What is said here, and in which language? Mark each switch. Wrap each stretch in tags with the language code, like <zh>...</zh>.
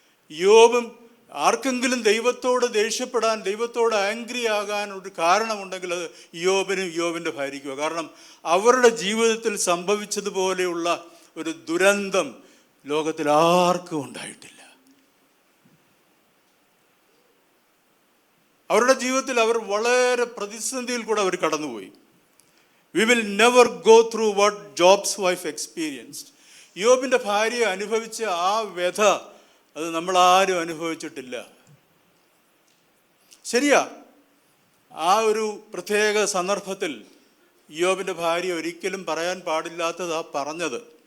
<ml>യോബും ആർക്കെങ്കിലും ദൈവത്തോട് ദേഷ്യപ്പെടാൻ, ദൈവത്തോട് ആംഗ്രി ആകാൻ ഒരു കാരണമുണ്ടെങ്കിൽ അത് യോബിനും യോബിൻ്റെ ഭാര്യയ്ക്കുമോ. കാരണം അവരുടെ ജീവിതത്തിൽ സംഭവിച്ചതുപോലെയുള്ള ഒരു ദുരന്തം ലോകത്തിൽ ആർക്കും ഉണ്ടായിട്ടില്ല. അവരുടെ ജീവിതത്തിൽ അവർ വളരെ പ്രതിസന്ധിയിൽ കൂടെ അവർ കടന്നുപോയി.</ml> <en>We will never go through what Job's wife experienced.</en> <ml>യോബിൻ്റെ ഭാര്യ അനുഭവിച്ച ആ വ്യഥ അത് നമ്മളാരും അനുഭവിച്ചിട്ടില്ല. ശരിയാ, ആ ഒരു പ്രത്യേക സന്ദർഭത്തിൽ യോബിൻ്റെ ഭാര്യ ഒരിക്കലും പറയാൻ പാടില്ലാത്തതാ പറഞ്ഞത്.</ml>